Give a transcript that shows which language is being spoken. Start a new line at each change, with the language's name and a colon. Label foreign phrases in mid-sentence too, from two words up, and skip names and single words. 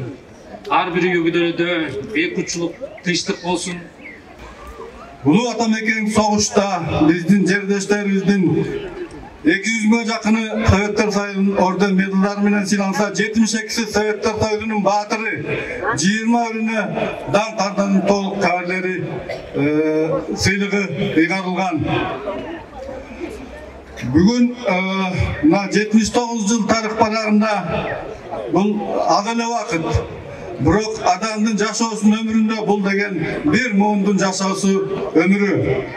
Kyrgyz: Ар бир үй бүлөдө бейкутчулук, тынчтык болсун. Улуу ата мекен согушта биздин жердештерибиздин 200-ге жакыны Советтер Союзунун орден медалдары менен сыйланса, 72-си Советтер Союзунун баатыры, 20-біріне даңқ ардынын толук кабарлери сыйлыгы ыйгарылган. Бүгүн 79 жыл тарых барагында бул аз эле убакыт. Бирок адамдын жашоосунун өмүрүндө бул деген бир муундун жашоосу өмүрү.